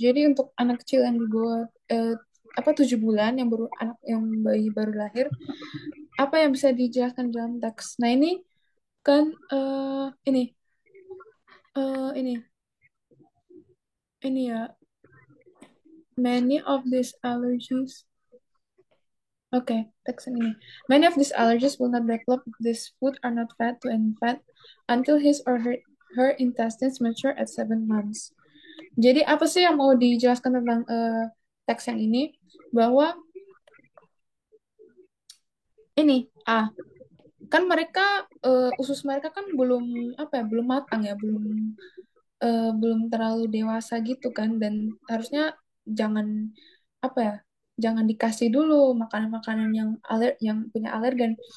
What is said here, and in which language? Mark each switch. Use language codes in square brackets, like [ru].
[id] Jadi untuk anak kecil yang di bawah 7 bulan, yang bayi baru lahir, apa yang bisa dijelaskan dalam teks? Nah, ini kan ini ya, many of these allergies. Okay, teks ini. [en] Many of these allergies will not develop if this food are not fed to an infant until his or her intestines mature at 7 months. [id] Jadi apa sih yang mau dijelaskan tentang teks yang ini? Bahwa ini kan mereka usus mereka kan belum matang ya, belum terlalu dewasa gitu kan, dan harusnya jangan dikasih dulu makanan-makanan yang punya alergen.